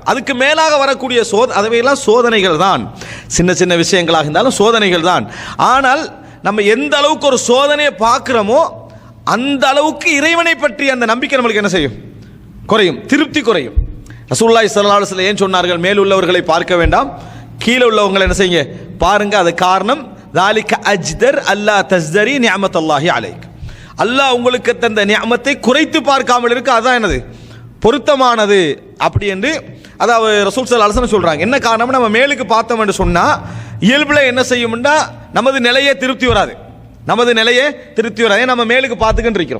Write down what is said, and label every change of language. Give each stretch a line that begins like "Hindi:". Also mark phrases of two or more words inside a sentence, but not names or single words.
Tamil: அதுக்கு மேலாக வரக்கூடிய அவையெல்லாம் சோதனைகள் தான், சின்ன சின்ன விஷயங்களாக இருந்தாலும் சோதனைகள் தான். ஆனால் நம்ம எந்த அளவுக்கு ஒரு சோதனையை பார்க்கிறோமோ அந்த அளவுக்கு இறைவனை பற்றி அந்த நம்பிக்கை நம்மளுக்கு என்ன செய்யும், குறையும், திருப்தி குறையும்.
Arabic: رسول الله صلى الله عليه وسلم
Tamil: ஏன் சொன்னார்கள், மேல் உள்ளவர்களை பார்க்க வேண்டாம், கீழே உள்ளவங்களை என்ன செய்யுங்க பாருங்க. அது காரணம்,
Arabic: ذَلِكَ أَجْدَرْ أَلَّا تَزْدَرِي نِعْمَةَ اللَّهِ عَلَيْكَ,
Tamil: அல்லாஹ் உங்களுக்கு தந்த நிஅமத்தை குறைத்து பார்க்காமல் இருக்கு, அதான் என்னது பொருத்தமானது அப்படி என்று அதாவது
Arabic: رسول صلى الله عليه وسلم
Tamil: சொல்றாங்க. என்ன காரணம், நம்ம மேலுக்கு பார்த்தோம் என்று சொன்னா இயல்புல என்ன செய்யும்னா நமது நிலையே திருப்தி வராது, நம்ம மேலுக்கு பார்த்துக்கிட்டு இருக்கிறோம்.